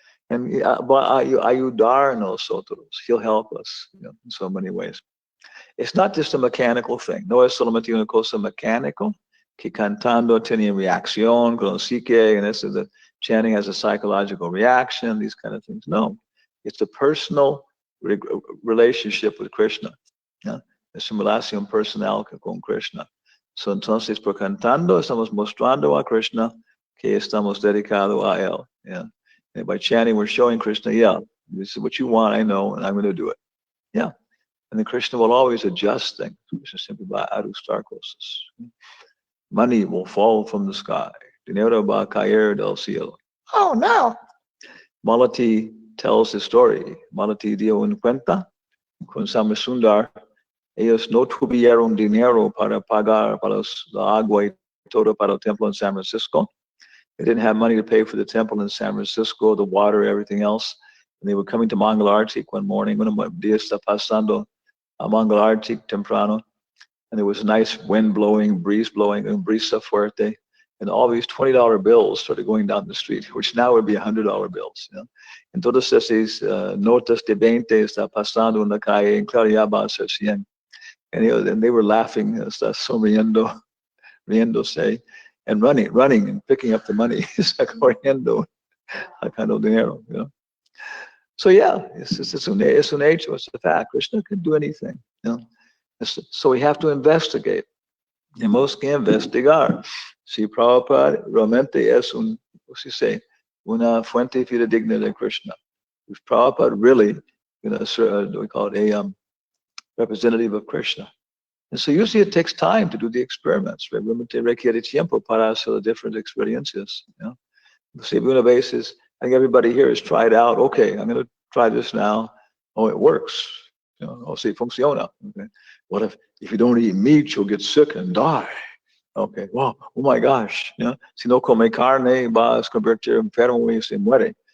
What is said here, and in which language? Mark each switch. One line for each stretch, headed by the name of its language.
Spanish: And va a ayudar a nosotros.
English: He'll help us in so many ways. It's not just a mechanical thing.
Spanish: No es solamente una cosa mecánica que cantando tiene reacción con el psique,
English: and this is the chanting has a psychological reaction, these kind of things. No, it's a personal relationship with Krishna.
Spanish: Es una relación personal con Krishna. So entonces por cantando estamos mostrando a Krishna que estamos dedicados a él.
English: And by chanting, we're showing Krishna, this is what you want, I know, and I'm going to do it. And then Krishna will always adjust things. Krishna simply
Spanish: va a ajustar cosas.
English: Money will fall from the sky.
Spanish: Dinero va a caer del cielo.
English: Oh no! Malati tells the story.
Spanish: Malati dio un cuenta con Samasundar. Ellos no tuvieron dinero para pagar para la agua y todo para el templo in San Francisco.
English: They didn't have money to pay for the temple in San Francisco, the water, everything else. And they were coming to Mangalartik one morning.
Spanish: Un día está pasando a Mangalartik temprano.
English: And there was a nice wind blowing, breeze blowing, and
Spanish: brisa fuerte.
English: And all these $20 bills started going down the street, which now would be $100 bills.
Spanish: Entonces esas notas de 20 está pasando en la calle, en claro ya va a ser 100.
English: And they were laughing,
Spanish: está riéndose,
English: and running and picking up the money,
Spanish: corriendo, sacando dinero.
English: So yeah, it's
Spanish: un hecho,
English: it's a fact. Krishna can do anything, you know. So we have to investigate.
Spanish: Tenemos que investigar. Si Prabhupada realmente es una fuente fidedigna de Krishna.
English: If Prabhupada really, you know, we call it a representative of Krishna. And so usually it takes time to do the experiments.
Spanish: Realmente requiere tiempo para hacer
English: the different experiences. You know?
Spanish: Si una vez
English: is, I think everybody here has tried out, okay, I'm going to try this now. Oh, it works. You know, oh,
Spanish: si funciona.
English: Okay. What if you don't eat meat, you'll get sick and die? Okay, wow, oh my gosh, you know,
Spanish: si no come carne, vas a convertir enfermo y se muere.